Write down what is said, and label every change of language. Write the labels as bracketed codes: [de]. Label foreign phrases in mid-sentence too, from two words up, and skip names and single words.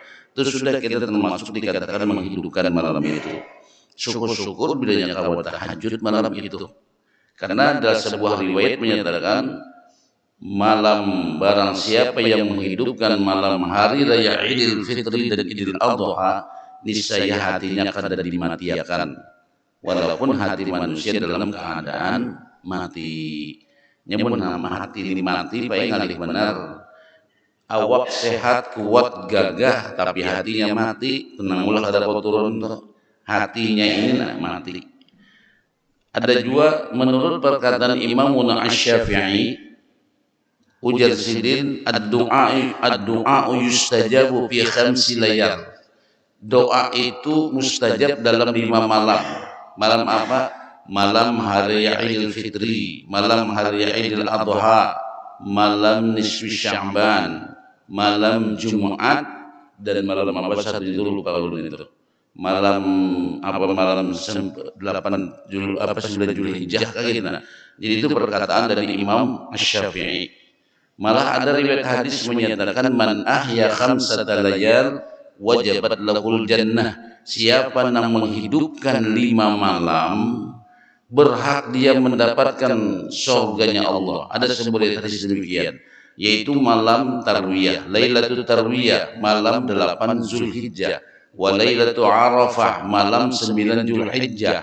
[id] Itu sudah kita termasuk dikatakan menghidupkan malam itu. Syukur-syukur bilanya kawat tahajud malam itu. Karena ada sebuah riwayat menyatakan malam barang siapa yang menghidupkan malam hari raya Idul Fitri dan Idul Adha, niscaya hatinya kada dimatiakan. Walaupun hati manusia dalam keadaan mati. [bjn] Nyamun hati ini mati baik ngalih benar. Awak sehat, kuat, gagah, tapi hatinya mati, tenang ulah kada turun tuh. [id] Hatinya ini mati. Ada juga menurut perkataan Imam Asy-Syafi'i, ujar sidin [ar] الدعاء يستجاب في خمس ليال. [id] Doa itu mustajab dalam 5 malam. Malam apa? Malam hari Idul Fitri, malam hari Idul Adha, malam nisfi Sya'ban, malam Jumat, dan malam apa satu itu lupa ulun itu. Malam 9 Zulhijjah kayak gitu. Jadi itu perkataan dari Imam Asy-Syafi'i. Malah ada riwayat hadis menyatakan [ar] من أحيا خمسة ليال وجبت له الجنة. [id] Siapa yang menghidupkan 5 malam, berhak dia mendapatkan surganya Allah. Ada sebuah hadis demikian, yaitu malam tarwiyah, Lailatul Tarwiyah, malam 8 Zulhijjah. Wa Lailatul Arafah, malam 9 Zulhijjah.